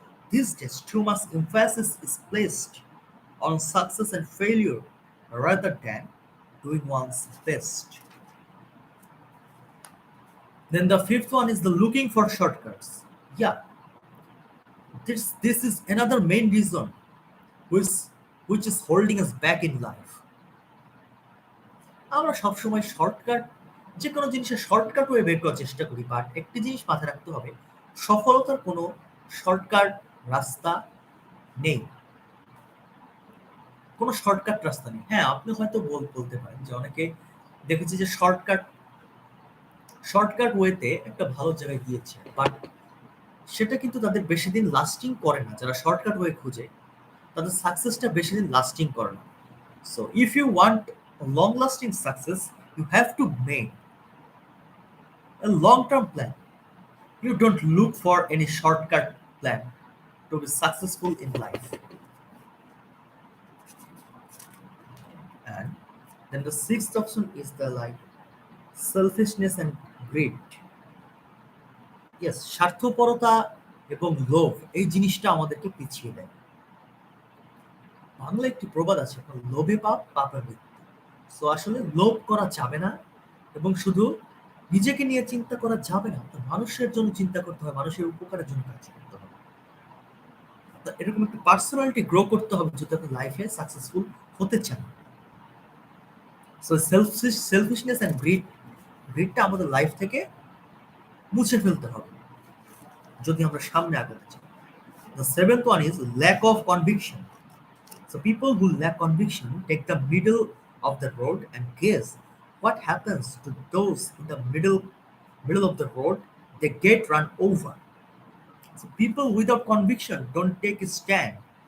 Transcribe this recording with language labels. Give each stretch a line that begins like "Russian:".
English: These days, too much emphasis is placed on success and failure rather than doing one's best. Then the fifth one is the looking for shortcuts. Yeah, this is another main reason which which is holding us back in life.
Bangla: আমরা সবসময় shortcut, যে কোনো জিনিসের shortcut way বের করার চেষ্টা করি, but একটি জিনিস মাথায় রাখতে হবে, সফলতার কোনো শর্টকাট রাস্তা নেই। কোনো শর্টকাট রাস্তা নেই। হ্যাঁ, আপনি হয়তো বলতে পারেন যে অনেকে দেখেছি যে শর্টকাট ওয়েতে একটা ভালো জায়গায় গিয়েছে, বাট সেটা কিন্তু তাদের বেশি দিন লাস্টিং করে না। যারা শর্টকাট ওয়ে খুঁজে তাদের সাকসেসটা বেশি দিন লাস্টিং করে না।
English: So if you want a long lasting success, you have to make a long term plan. You don't look for any shortcut plan to be successful in life. And then the sixth option is the like selfishness and greed.
Bangla: Yes, স্বার্থপরতা এবং লোভ এই জিনিসটা আমাদেরকে পিছিয়ে দেয়। বাংলা একটি প্রবাদ আছে, লোভে পাপ পাপে মৃত্যু। সো আসলে লোভ করা যাবে না এবং শুধু নিজেকে নিয়ে চিন্তা করা যাবে না, তো মানুষের জন্য চিন্তা করতে হবে, মানুষের উপকারের জন্য কাজ করতে হবে। তো এরকম একটা পার্সোনালিটি গ্রো করতে হবে যদি আপনি লাইফে সাকসেসফুল হতে চান। সো
English: selfishness and গ্রিডটা
Bangla: আমাদের লাইফ থেকে মুছে ফেলতে হবে যদি আমরা সামনে আগাতে চাই।
English: The seventh one is lack of conviction. So people who lack conviction take the middle of the road and guess what happens to those in the middle of the road. They get run over. So people without conviction don't take a stand.